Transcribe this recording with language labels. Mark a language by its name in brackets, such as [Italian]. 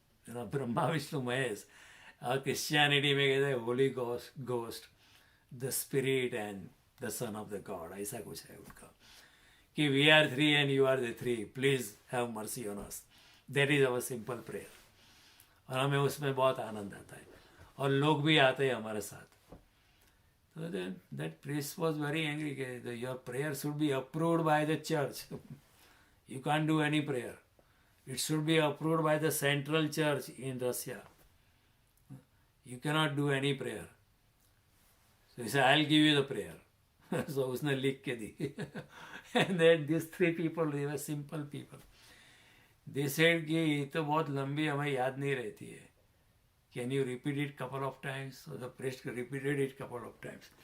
[English] Brahma Vishnu Mahesh. [Hindi] और क्रिश्चियनिटी में कहते हैं [English] holy ghost, the spirit and the son of the God, [Hindi] ऐसा कुछ है उनका, कि [English] We are three and you are the three, please have mercy on us. That is our simple prayer. [Hindi] और हमें उसमें बहुत आनंद आता है, और लोग भी आते हैं हमारे साथ। [English] So that priest was very angry. Your prayer should be approved by the church. You can't do any prayer. It should be approved by the central church in Russia. You cannot do any prayer. So he said, I'll give you the prayer. [Hindi] So उसने लिख के दी. [English] And then these three people, they were simple people. They said [Hindi] कि ये तो बहुत लंबी हमें याद नहीं रहती है. [English] Can you repeat it couple of times? So the priest repeated it couple of times.